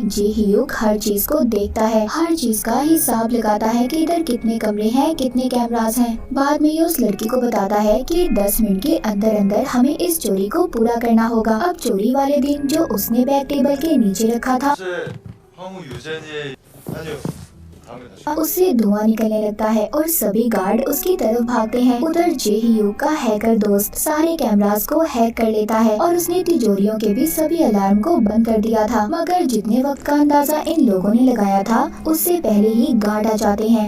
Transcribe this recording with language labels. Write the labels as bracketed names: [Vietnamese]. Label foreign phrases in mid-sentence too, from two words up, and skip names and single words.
[Hindi] जेहीयूक हर चीज को देखता है, हर चीज का हिसाब लगाता है कि इधर कितने कमरे हैं, कितने कैमरास हैं। बाद में ये उस लड़की को बताता है कि 10 मिनट के अंदर अंदर हमें इस चोरी को पूरा करना होगा। अब चोरी वाले दिन जो उसने बैग टेबल के नीचे रखा था [Korean] 황후 유전이 아니요. 다음에 다시. [Hindi] उससे धुआं निकलने लगता है और सभी गार्ड उसकी तरफ भागते हैं। उधर जेहीयूक का हैकर दोस्त सारे कैमरास को हैक कर लेता है और उसने तिजोरियों के भी सभी अलार्म को बंद कर दिया था। मगर जितने वक्त का अंदाजा इन लोगों ने लगाया था उससे पहले ही गार्ड आ जाते हैं।